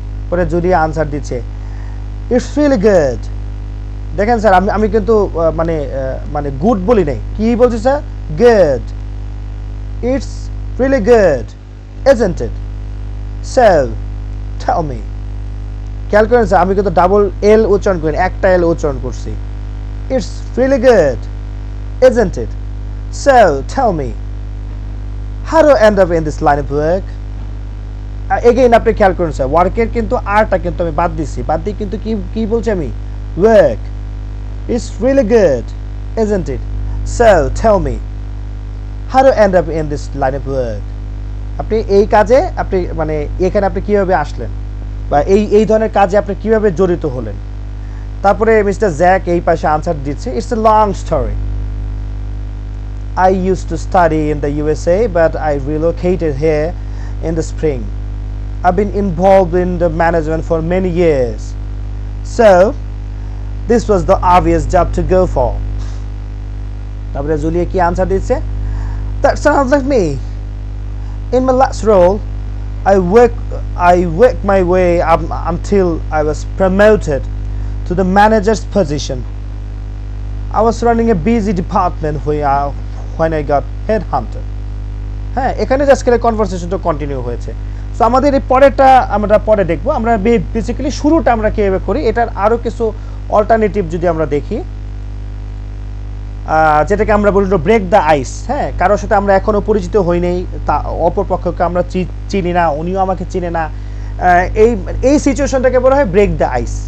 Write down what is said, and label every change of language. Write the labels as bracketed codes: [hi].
[bn] পরে Julia answer দিচ্ছে [en] It's really good. [bn] দেখেন স্যার, আমি কিন্তু মানে গুড বলি নাই, কি বলছি sir? Good. [en] It's really good, isn't it? So tell me, [bn] খেয়াল করেন স্যার, আমি কিন্তু ডাবল এল উচ্চারণ করি, একটা এল উচ্চারণ করছি। [en] It's really good, isn't it? So tell me, how do I end up in this line of work? [bn] Again আপনি খেয়াল করুন স্যার, ওয়ার্কের কিন্তু আরটা কিন্তু আমি বাদ দিছি, বাদ দিয়ে কিন্তু কি বলছি আমি? Work. [en] It's really good, isn't it? So tell me, how do I end up in this line of work? [bn] আপনি এই কাজে আপনি মানে এখানে আপনি কিভাবে আসলেন, বা এই ধরনের কাজে আপনি কিভাবে জড়িত হলেন? তারপরে মিস্টার জ্যাক এই পাশে আনসার দিচ্ছে [en] It's a long story. I used to study in the USA, but I relocated here in the spring. I've been involved in the management for many years, so this was the obvious job to go for. [bn] তারপরে Julia কি answer দিচ্ছে? [en] That sounds like me. In my last role, I worked my way up until I was promoted to the manager's position. I was running a busy department when I got headhunted. [bn] হ্যাঁ, এখানে just করে কনভারসেশনটা continue হয়েছে। So আমাদের এই পরেরটা আমরা পরে দেখবো। আমরা বেসিক্যালি শুরুটা আমরা কীভাবে করি, এটার আরও কিছু অল্টারনেটিভ যদি আমরা দেখি, যেটাকে আমরা বলি ব্রেক দ্য আইস। হ্যাঁ, কারোর সাথে আমরা এখনও পরিচিত হই নাই, তা অপর পক্ষকে আমরা চিনি না, উনিও আমাকে চিনে না, এই সিচুয়েশনটাকে বলা হয় ব্রেক দ্য আইস।